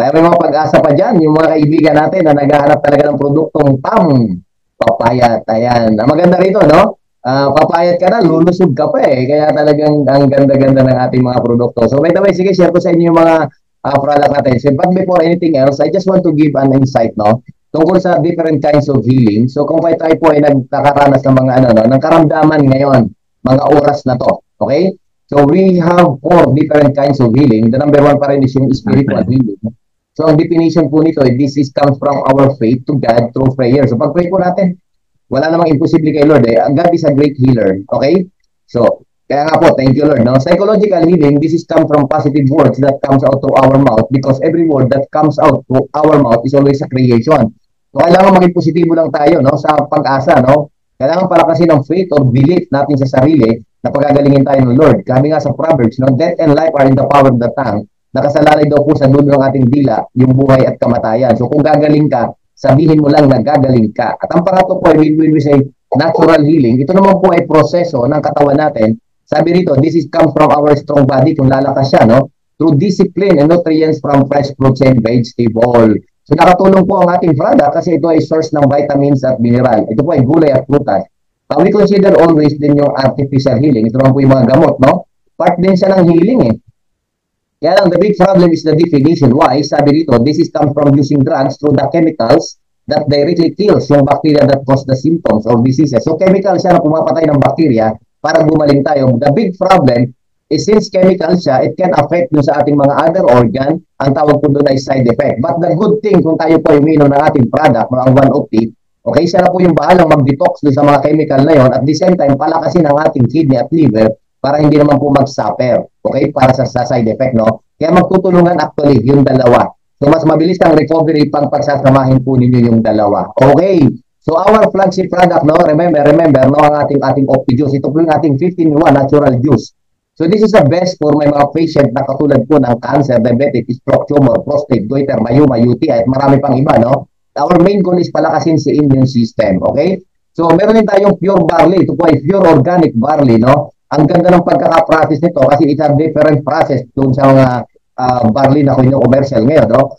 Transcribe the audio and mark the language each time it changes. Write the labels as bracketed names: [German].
[Filipino] Kaya may mga pag-asa pa dyan, yung mga kaibigan natin na naghahanap talaga ng produktong papayat. Ayan, maganda rito, no? Papayat ka na, lulusog ka pa eh. Kaya talagang ang ganda-ganda ng ating mga produkto. [English] So by the way, [Filipino] sige, share ko sa inyo yung mga product natin. [English] So, but before anything else, I just want to give an insight, no? Tungkol sa different kinds of healing. [Filipino] So kung tayo po ay nagkakaranas ng mga ng karamdaman ngayon, mga oras na to. [English] Okay? So we have 4 different kinds of healing. The number 1 [Filipino] pa rin is yung [English] spiritual healing. So ang definition po nito, this comes from our faith to God through prayer. [Filipino] So pag-pray po natin, wala namang imposible kay Lord eh. [English] God is a great healer. Okay? [Filipino] So, kaya nga po, thank you Lord. No? [English] Psychological healing, this is come from positive words that comes out through our mouth because every word that comes out through our mouth is always a creation. [Filipino] So, kailangan maging positibo lang tayo no? Sa pag-asa. No? Kailangan palakasin ng faith or belief natin sa sarili na pagagalingin tayo ng Lord. Kami nga sa Proverbs, no? [English] Death and life are in the power of the tongue. [Filipino] Nakasalalay daw po sa dulo ng ating dila, yung buhay at kamatayan. So, kung gagaling ka, sabihin mo lang na gagaling ka. At ang pangatlo po ay [English] when we say natural healing, [Filipino] ito naman po ay proseso ng katawan natin. Sabi rito, [English] this is comes from our strong body [Filipino] kung lalakas siya, no? [English] Through discipline and nutrients from fresh fruits and vegetable. [Filipino] So nakatulong po ang ating product kasi ito ay source ng vitamins at mineral. Ito po ay gulay at prutas. [English] We consider always din yung artificial healing. [Filipino] Ito naman po yung mga gamot, no? Part din siya ng healing eh. Kaya lang, [English] the big problem is the definition. Why? [Filipino] Sabi rito, [English] this is come from using drugs through the chemicals that directly kills yung bacteria that cause the symptoms or diseases. [Filipino] So, chemical siya na pumapatay ng bacteria para gumaling tayo. [English] The big problem is since chemical siya, it can affect [Filipino] dun sa ating mga [English] other organ. [Filipino] Ang tawag po doon ay side effect. [English] But the good thing, [Filipino] kung tayo po uminom ng ating product, ang 1OP, okay, siya na po yung bahalang mag-detox dun sa mga chemical na yon. [English] At the same time, [Filipino] palakasin ang ating kidney at liver para hindi naman po mag-suffer, okay, para sa side effect, no? Kaya magtutulungan [English] actually [Filipino] yung dalawa. So, mas mabilis ang recovery pag pagsasamahin po ninyo yung dalawa. [English] Okay, so our flagship product, no? Remember, no? [Filipino] Ang ating Opti Juice. Ito po yung ating 15-in-1 natural juice. [English] So, this is the best for my mga patient na katulad po ng cancer, diabetic, stroke, tumor, prostate, goiter, mayuma, UTI, at marami pang iba, no? Our main goal is palakasin si immune system, okay? [Filipino] So, meron din tayong pure barley. Ito po ay pure organic barley, no? Ang ganda ng pagkaka-process nito kasi [English] it's a different process [Filipino] doon sa mga barley na commercial ngayon, no?